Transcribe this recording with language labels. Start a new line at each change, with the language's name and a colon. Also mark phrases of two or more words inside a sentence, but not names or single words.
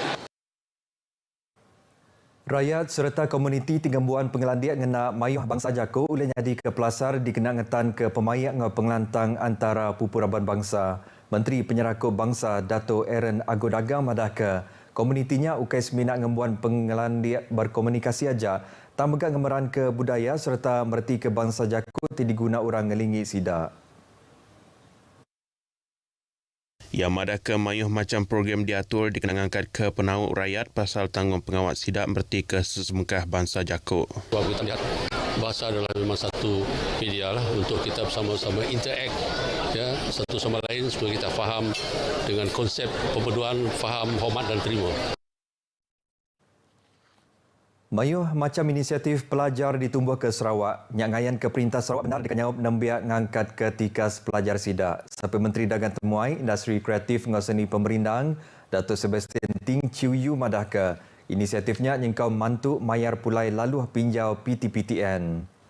Iban: Rakyat serta komuniti Tingembuan Pengelandiak ngena mayuh bangsa Jako ulih jadi ke pelasar dikenangetan ke pemayak ngau pengelantang antara pupuraban bangsa. Menteri Penyerakut Bangsa Dato' Aaron Agodaga madah ke komunitinya ukai seminat ngembuan Pengelandiak berkomunikasi aja tak megak ngemeran ke budaya serta merti ke bangsa Jako diguna orang ngelingi sidak. Yang madah ke mayuh macam program diatur dikenang angkat ke penauk rakyat pasal tanggung pengawat sidak berti ke sesemengkah bangsa Jako.
Malay: Sebab kita lihat bahasa adalah memang satu media lah untuk kita bersama-sama interact ya, satu sama lain supaya kita faham dengan konsep perpaduan, faham, hormat dan terima.
Iban: Mayuh macam inisiatif pelajar ditumbuh ke Sarawak. Nyak ngayan ke Perintah Sarawak benar dikanyawab nembiak ngangkat ke tikas pelajar sidak. Sampai Menteri Dagang Temuai, Industri Kreatif Ngoseni Pemerindang, Dato' Sebastian Ting Chiu Yu madah ke inisiatifnya nyengkau mantuk mayar pulai laluh pinjau PTPTN.